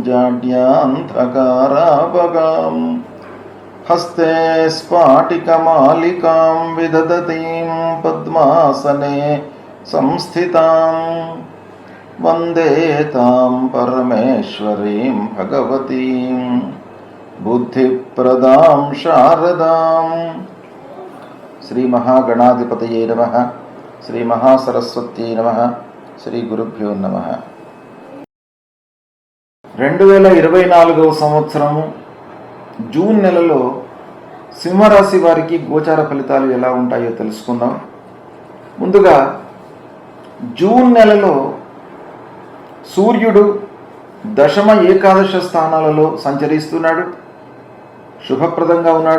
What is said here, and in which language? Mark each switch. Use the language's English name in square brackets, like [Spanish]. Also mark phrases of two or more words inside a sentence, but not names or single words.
[Sanskrit] जाड्यान्धकारापगां हस्ते स्फाटिकमालिकां विदधतीं पद्मासने संस्थितां वन्दे तां परमेश्वरीं भगवतीं बुद्धिप्रदां शारदां। श्री महागणाधिपतये नमः। श्री महासरस्वत्यै नमः। श्री गुरुभ्यो नमः। [Telugu] 2024వ సంవత్సరము జూన్ నెలలో సింహరాశి వారికి గోచార ఫలితాలు ఎలా ఉంటాయో తెలుసుకుందాం. ముందుగా జూన్ నెలలో సూర్యుడు దశమ ఏకాదశ స్థానాలలో సంచరిస్తున్నాడు, శుభప్రదంగా ఉన్నాడు.